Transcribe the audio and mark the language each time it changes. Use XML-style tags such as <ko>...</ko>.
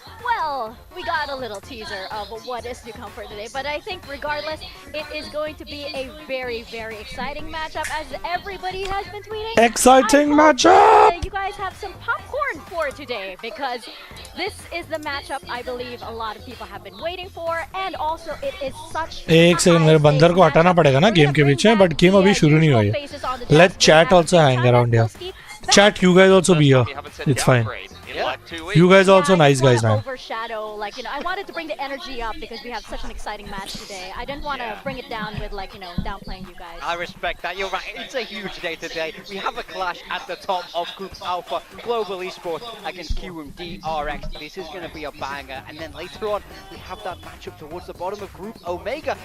<en>Well, we got a little teaser of what is to come for today, but I think regardless, it is going to be a very, very exciting matchup as everybody has been tweeting. Exciting I hope matchup! that you guys have some popcorn for today because this is the matchup I believe a lot of people have been waiting for, and also it is such.</en> <hi>एक second मेरे बंदर को हटाना पड़ेगा ना game के बीच में</hi> <en>but</en> <hi>game अभी शुरू नहीं हुई है</hi> <en>Let chat also hang around here chat you guys also be here it's fine you guys also nice guys man Overshadow, I wanted to bring the energy up because we have such an exciting match today. I didn't want to bring it down with downplaying you guys. I respect that. You're right. It's a huge day today. We have a clash at the top of Group Alpha, Global Esports against QMD RX. This is going to be a banger. And then later on, we have that matchup towards the bottom of Group Omega.</en>